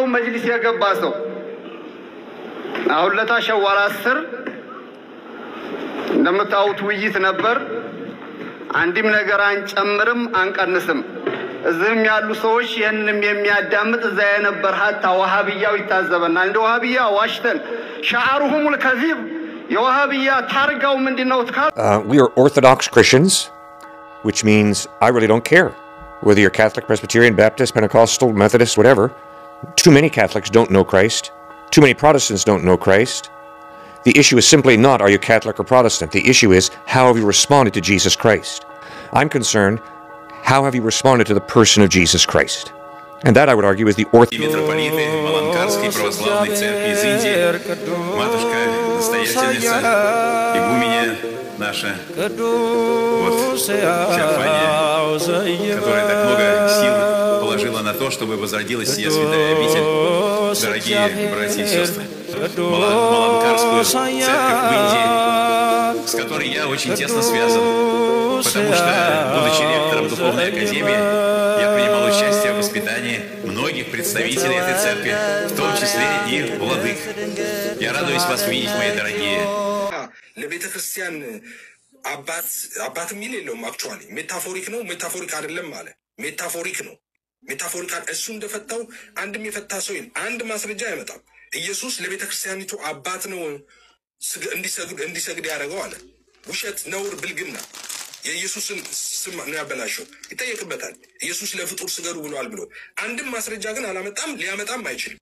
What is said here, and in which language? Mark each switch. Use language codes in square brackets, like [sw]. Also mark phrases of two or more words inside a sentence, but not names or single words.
[am] መጅሊስ የገባ ሰው አሁን ለታሸዋራ 10 እንደምታውቁት ውይይት ነበር። አንድም ነገር አንጨምርም አንቀንስም። እዚህም ያሉ ሰዎች ይሄንንም የሚያዳምጥ እዛ የነበር ሀታ ዋሃብያው ይታዘበናል። እንደ ዋሃብያ ዋሽተን [ar] شعارهم الكذب [am] የዋሃብያ ታርጋው ምንድነው? [en] We are Orthodox Christians, which means I really don't care whether you're Catholic, Presbyterian, Baptist, Pentecostal, Methodist, whatever. Too many Catholics don't know Christ. Too many Protestants don't know Christ. The issue is simply not are you Catholic or Protestant. The issue is how have you responded to Jesus Christ. I'm concerned, how have you responded to the person of Jesus Christ? And that, I would argue, is the [ru] Митрополиты Маланкарской православной церкви из Индии, матушка, настоятельница, игуменя наша, вот, Феофания, которая так много сил положила на то, чтобы возродилась сия святая обитель. Дорогие братья и сестры, Маланкарскую церковь в Индии, с которой я очень тесно связан, потому что, будучи ректором Духовной Академии, я принимал участие в воспитании многих представителей этой церкви, в том числе и владык. Я радуюсь вас видеть, мои дорогие. [am] ለቤተ ክርስቲያን አባት የሚል የለውም። [en] actually metaphoric [am] ነው። ሜታፎሪክ አይደለም ማለት ሜታፎሪክ ነው። ሜታፎሪካል እሱ እንደፈታው አንድም የፈታ ሰው አንድ ማስረጃ አይመጣም። ኢየሱስ ለቤተ ክርስቲያኒቱ አባት ነው እንዲሰግድ ያደረገው አለ። ውሸት፣ ነውር፣ ብልግና የኢየሱስን ስም ነው ያበላሸው። ይጠየቅበታል። ኢየሱስ ለፍጡር ስገዱ ብሏል ብሎ አንድም ማስረጃ ግን አላመጣም፣ ሊያመጣም አይችልም።